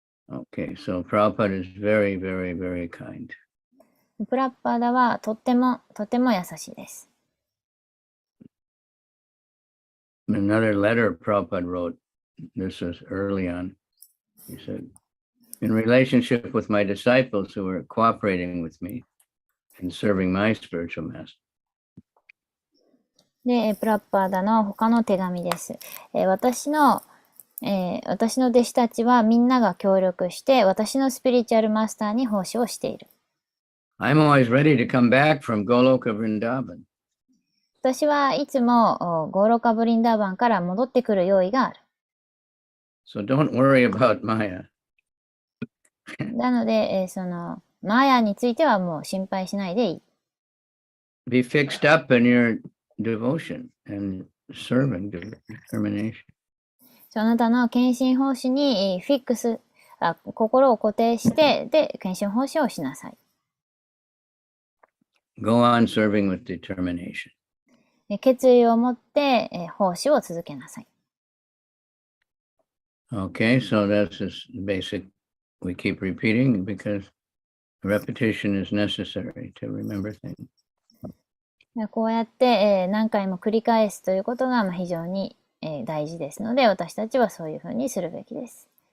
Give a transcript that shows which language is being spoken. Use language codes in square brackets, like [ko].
[en] Okay, so Prabhupada is very, very, very kind. [ja] プラッパーダはとても優しいです。 [en] Another letter Prabhupada wrote, this was early on, he said, in relationship with my disciples who were cooperating with me in serving my spiritual master. [ja] で、プラッパーダの他の手紙です。私の弟子たちはみんなが協力して私のスピリチュアルマスターに奉仕をしている。 [en] I'm always ready to come back from Goloka Vrindavan. [ja] 私はいつもゴーロカブリンダーバンから戻ってくる用意がある。 [en] So don't worry about Maya. [ja] なので、そのマーヤについてはもう心配しないでいい。 [en] Be fixed up in your devotion and serving determination. [ja] あなたの献身奉仕にフィックス、心を固定して、で、献身奉仕をしなさい。 [en] Go on serving with determination. [ja] 決意を持って、奉仕を続けなさい。 [en] Okay, so that's just basic. We keep repeating because repetition is necessary to remember things. [ja] こうやって、何回も繰り返すということが非常に、大事ですので、私たちはそういうふうにするべきです。